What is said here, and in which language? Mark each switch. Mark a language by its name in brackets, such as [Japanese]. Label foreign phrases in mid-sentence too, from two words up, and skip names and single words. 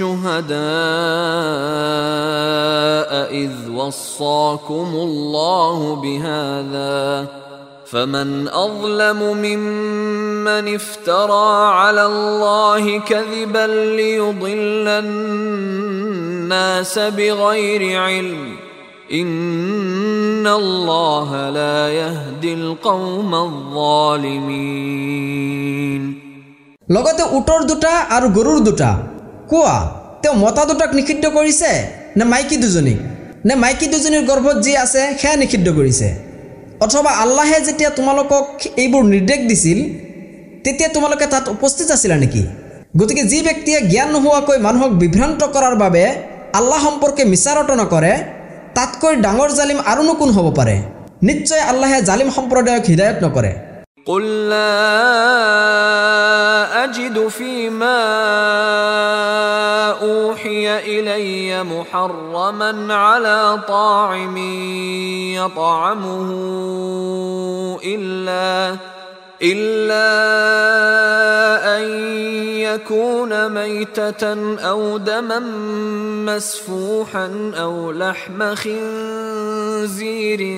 [Arabic] شهداء إذ وصاكم الله بهذا فمن أظلم ممن افترى على الله كذبا ليضل الناس بغير علم إن الله لا يهدي القوم الظالمين [Assamese] লগতে উটৰ দুটা আৰু গৰুৰ দুটা কোৱা তেওঁ মতা দুটাক নিষিদ্ধ কৰিছে নে মাইকী দুজনীক নে মাইকী দুজনীৰ গৰ্ভত যি আছে সেয়া নিষিদ্ধ কৰিছে অথবা আল্লাহে যেতিয়া তোমালোকক এইবোৰ নিৰ্দেশ দিছিল তেতিয়া তোমালোকে তাত উপস্থিত আছিলা নেকি গতিকে যি ব্যক্তিয়ে জ্ঞান নোহোৱাকৈ মানুহক বিভ্ৰান্ত কৰাৰ বাবে আল্লাহ সম্পৰ্কে মিছা ৰটনা কৰে তাতকৈ ডাঙৰ জালিম আৰু কোন হ'ব পাৰে নিশ্চয় আল্লাহে জালিম সম্প্ৰদায়ক হিদায়ত নকৰে [Arabic] قل لا أجد فيما أوحي إلي محرما على طاعم يطعمه إلا أن يكون ميتة أو دما مسفوحا أو لحم خنزير